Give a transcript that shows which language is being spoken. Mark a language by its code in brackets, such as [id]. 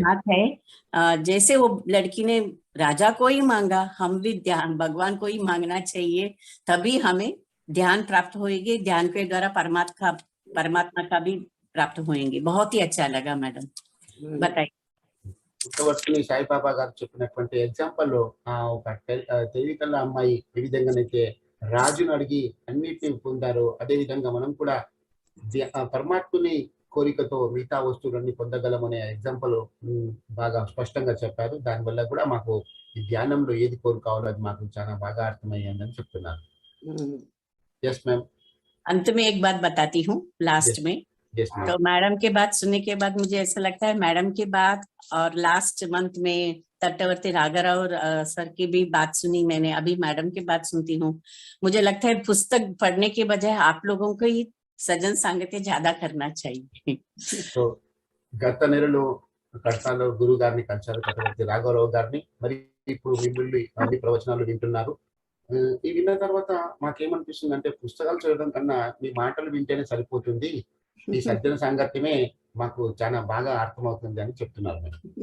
[hi] बात है। जैसे वो लड़की ने राजा को ही मांगा, हम भी ध्यान भगवान को ही मांगना चाहिए, तभी हमें ध्यान प्राप्त होएगी। ध्यान के द्वारा परमात्मा का भी प्राप्त होएंगे। बहुत ही अच्छा लगा मैडम, बताइए। [te] పుట్టవర్తిని సాయిబాబా గారు చెప్పినటువంటి ఎగ్జాంపుల్ ఒక తెలివికల్ల అమ్మాయి ఏ విధంగానైతే రాజును అడిగి అన్నిటిని పొందారో అదే విధంగా మనం కూడా పరమాత్ముని కోరికతో మిగతా వస్తువులన్నీ పొందగలమనే ఎగ్జాంపుల్ బాగా స్పష్టంగా చెప్పారు. దానివల్ల కూడా మాకు ఈ ధ్యానంలో ఏది కోరుకోవాలో అది మాకు చాలా బాగా అర్థమయ్యిందని చెప్తున్నారు. [en] Yes ma'am. [hi] अंत में एक बात बताती हूँ लास्ट में। [en] Yes ma'am. [hi] तो मैडम के बात सुनने के बाद मुझे ऐसा लगता है मैडम की बात और लास्ट मंथ में तटवर्ती राघाराव सर की भी बात सुनी मैंने, अभी मैडम की बात सुनती हूँ। मुझे लगता है पुस्तक पढ़ने के बजाय आप लोगों को ही सजन संगति ज्यादा करना चाहिए। [te] సో గత నెలలో కడతాలో గురువు గారిని కలిశారు, తటవర్తి రాఘవరావు గారిని. మరి ఇప్పుడు మిమ్మల్ని అన్ని ప్రవచనాలు వింటున్నారు. ఈ విన్న తర్వాత మాకేమనిపిస్తుంది అంటే పుస్తకాలు చదవడం కన్నా మీ మాటలు వింటేనే సరిపోతుంది, ఈ సజ్జన సాంగత్యమే మాకు చాలా బాగా అర్థమవుతుంది అని చెప్తున్నారు మేడం.